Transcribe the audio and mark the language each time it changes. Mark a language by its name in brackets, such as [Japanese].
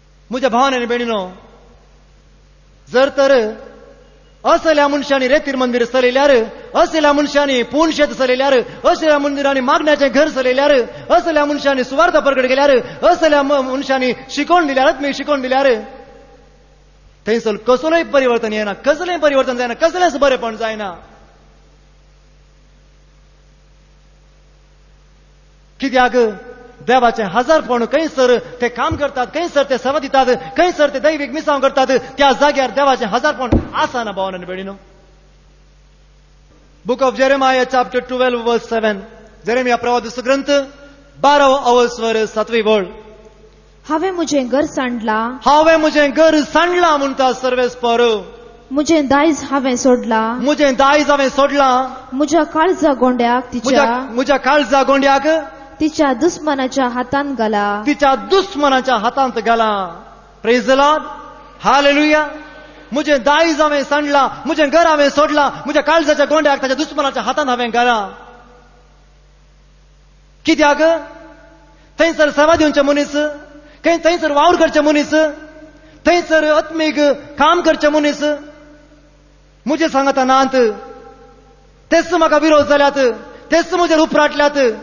[Goan Konkani] म्हज्या भावान आनी भयणीनो, जर तर असल्या मनशांनी रेतीर मंदिर चलयल्यार, असल्या मनशांनी पूण शेत चलयल्यार, असल्या मंदिरांनी मागण्याचें घर चलयल्यार, असल्या मनशांनी सुवार्थ प्रगट केल्यार, असल्या मनशांनी शिकवण दिल्यार, आत्मीक शिकवण दिल्यार थंयसर कसलोय परिवर्तन येना, कसलेंय परिवर्तन जायना, कसलेंच बरेपण जायना. कित्याक देवाचें हजारपण खंयसर ते काम करतात, खंयसर ते सेवा दितात, खंयसर ते दैवीक मिसांव करतात, त्या जाग्यार देवाचें हजारपण आसना भावान आनी भयणीनो. [English] Book of Jeremiah chapter 12 verse 7. [Goan Konkani] जेरेमिया प्रवादीचो ग्रंथ 12वा स्वर 7वी ओळ. हांवें म्हजें घर सांडलां, हांवें म्हजें घर सांडलां म्हणटा सर्वेस्पर. म्हजें दायज हांवें सोडलां, म्हजें दायज हांवें सोडलां. म्हज्या काळजा गोंड्याक म्हज्या काळजा गोंड्याक तिच्या दुस्मनाच्या हातांत घाला, तिच्या दुस्मनाच्या हातांत घाला. [English] praise the Lord, [Goan Konkani] हालेलुया. म्हजें दायज हांवें सांडलां, म्हजें घर हांवें सोडलां, म्हज्या काळजाच्या गोंड्याक ताच्या दुस्मनाच्या हातांत हांवें घालां. कित्याक? थंयसर सेवा दिवचे मनीस, थंयसर वावर करचे मनीस, थंयसर आत्मीक काम करचे मनीस म्हजे सांगता नात. तेच म्हाका विरोध जाल्यात, तेच म्हजेर उपराटल्यात.